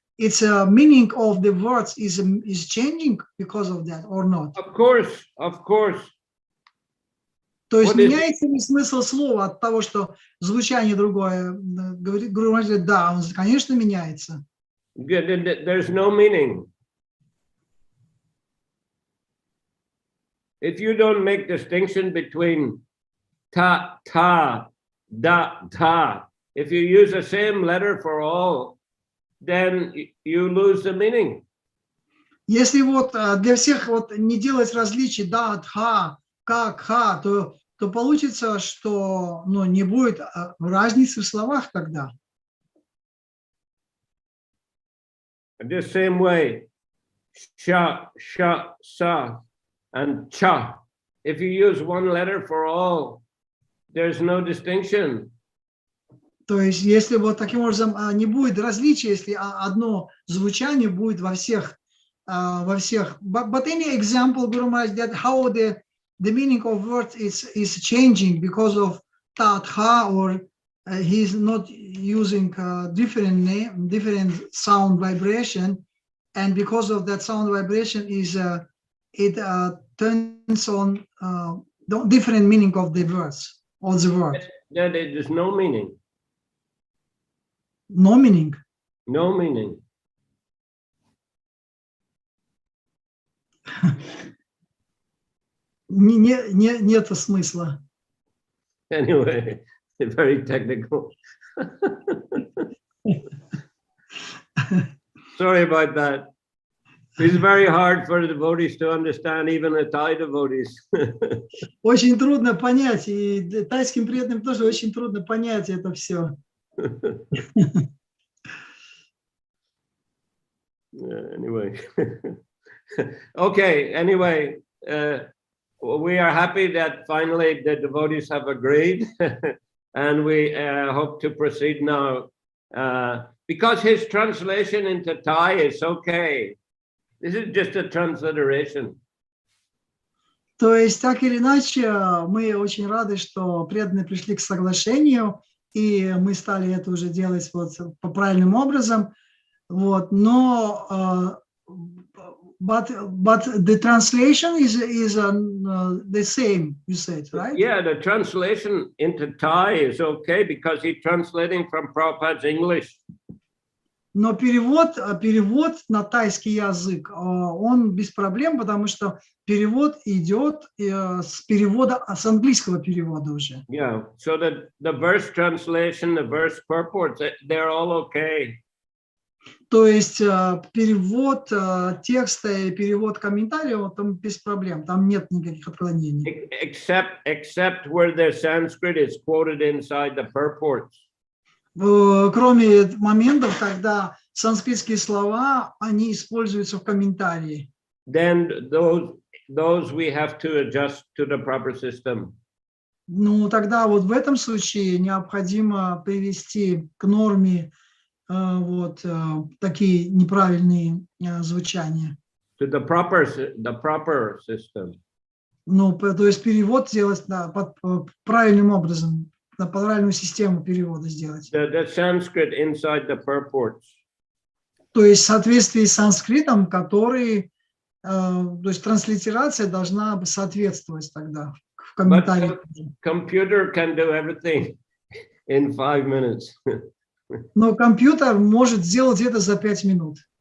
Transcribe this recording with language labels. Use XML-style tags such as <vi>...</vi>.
<en>It's a meaning of the words is changing because of that or not? Of course, of course.</en> <ru>То есть меняется ли смысл слова от того, что звучание другое? Говорит Гуру Махарадж, да, он, конечно, меняется.</ru> <en>There's no meaning. If you don't make distinction between ta, ta, da, ta, if you use the same letter for all, then you lose the meaning.</en> <ru>Если вот для всех вот не делать различий да, тха, как, ха, то получится, что не будет разницы в словах тогда.</ru> <en>The same way, sha, sha, sa, and cha. If you use one letter for all, there's no distinction.</en> <ru>То есть, если вот таким образом не будет различия, если одно звучание будет во всех.</ru> <en>But any example, Guru Maharaj, that how the meaning of words is changing because of ta, tha, or he's not using different sound vibration, and because of that sound vibration it turns on different meaning of the words, all the words. There's no meaning. No meaning. No meaning.</en> <ru>Нету смысла.</ru> <en>Anyway, very technical. Sorry about that. It's very hard for the devotees to understand, even the Thai devotees.</en> <ru>Очень трудно понять, и тайским преданным тоже очень трудно понять это все.</ru> <en>Anyway. Okay, anyway, we are happy that finally the devotees have agreed and we hope to proceed now because his translation into Thai is okay. This is just a transliteration.</en> <ru>То есть, так или иначе, мы очень рады, что преданные пришли к соглашению, и мы стали это уже делать вот по правильным образом. Вот, но</ru> <en>but the translation is the same, you said, right? Yeah, the translation into Thai is okay because he's translating from Prabhupada's English.</en> <ru>Но перевод на тайский язык, он без проблем, потому что перевод идет с английского перевода уже.</ru> <en>Yeah, so the verse translation, the verse purports, they're all okay.</en> <ru>То есть перевод текста и перевод комментариев там без проблем, там нет никаких отклонений.</ru> <en>Except where the Sanskrit is quoted inside the purports.</en> <ru>Кроме моментов, когда санскритские слова, они используются в комментарии.</ru> <en>Then those we have to adjust to the proper system.</en> <ru>Ну, тогда вот в этом случае необходимо привести к норме вот такие неправильные звучания.</ru> <en>to the proper system.</en> <ru>Ну, то есть перевод сделать правильным образом, по правильную систему перевода сделать.</ru> <en>The Sanskrit inside the purports.</en> <ru>То есть в соответствии с санскритом, который, то есть транслитерация должна соответствовать тогда в комментариях.</ru> <en>Computer can do everything in 5 minutes.</en> <ru>Но компьютер может сделать это за 5 минут.</ru>